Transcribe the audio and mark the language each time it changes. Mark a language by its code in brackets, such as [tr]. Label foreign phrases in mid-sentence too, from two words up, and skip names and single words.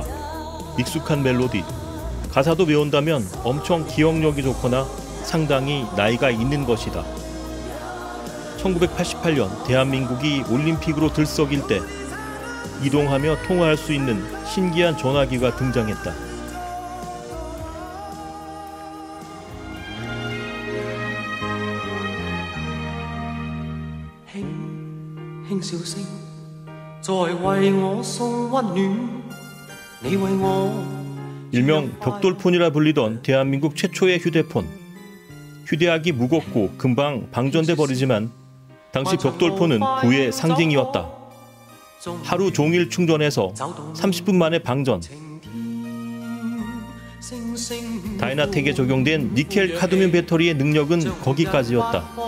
[ko] 익숙한 멜로디, 가사도 외운다면 엄청 기억력이 좋거나 상당히 나이가 있는 것이다. 1988년 대한민국이 올림픽으로 들썩일 때 이동하며 통화할 수 있는 신기한 전화기가 등장했다. [zh] 輕笑聲在為我送溫暖，你為我 [ko] 일명 벽돌폰이라 불리던 대한민국 최초의 휴대폰. 휴대하기 무겁고 금방 방전돼 버리지만 당시 벽돌폰은 부의 상징이었다. 하루 종일 충전해서 30분 만에 방전. 다이나텍에 적용된 니켈 카드뮴 배터리의 능력은 거기까지였다.